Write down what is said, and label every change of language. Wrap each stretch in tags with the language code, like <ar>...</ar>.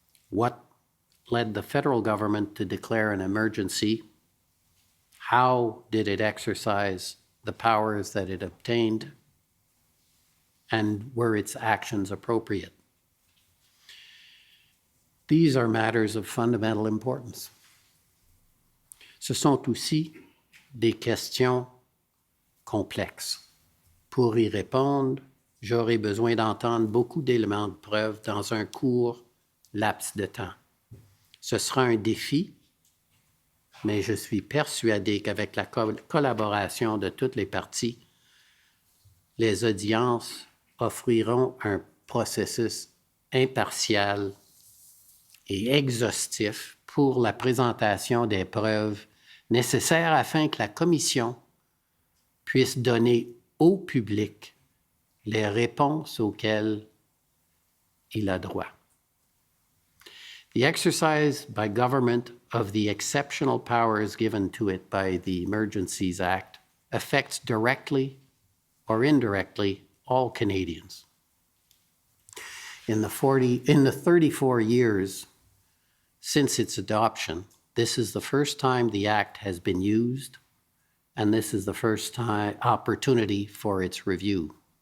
<en>What led the federal government to declare an emergency? How did it exercise the powers that it obtained? And were its actions appropriate? These are matters of fundamental importance.</en> <fr>Ce sont aussi des questions complexes. Pour y répondre, j'aurai besoin d'entendre beaucoup d'éléments de preuve dans un court laps de temps. Ce sera un défi, mais je suis persuadé qu'avec la collaboration de toutes les parties, les audiences offriront un processus impartial et exhaustif pour la présentation des preuves nécessaires afin que la Commission puisse donner au public les réponses auxquelles il a droit.</fr> <en>The exercise by government of the exceptional powers given to it by the Emergencies Act affects directly or indirectly all Canadians. In the 34 years since its adoption, this is the first time the Act has been used, and this is the first time opportunity for its review.</en>